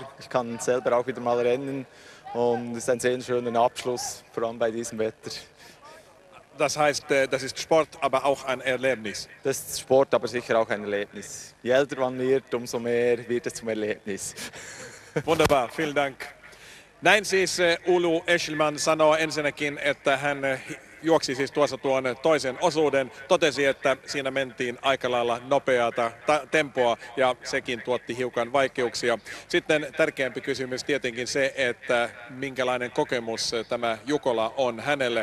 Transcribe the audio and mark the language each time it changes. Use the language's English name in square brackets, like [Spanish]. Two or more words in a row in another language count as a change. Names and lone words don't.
[German] Ich kann selber auch wieder mal rennen und es ist ein sehr schöner Abschluss, vor allem bei diesem Wetter. Das heißt, das ist Sport, aber auch ein Erlebnis. Das ist Sport, aber sicher auch ein Erlebnis. Je älter man wird, umso mehr wird es zum Erlebnis. Wunderbar, vielen Dank. [Finnish] Näin siis Ulu Eschliman sanoo ensinnäkin, että hän juoksi siis tuossa tuon toisen osuuden. Totesi, että siinä mentiin aika lailla nopeata tempoa ja sekin tuotti hiukan vaikeuksia. Sitten tärkeämpi kysymys tietenkin se, että minkälainen kokemus tämä Jukola on hänelle.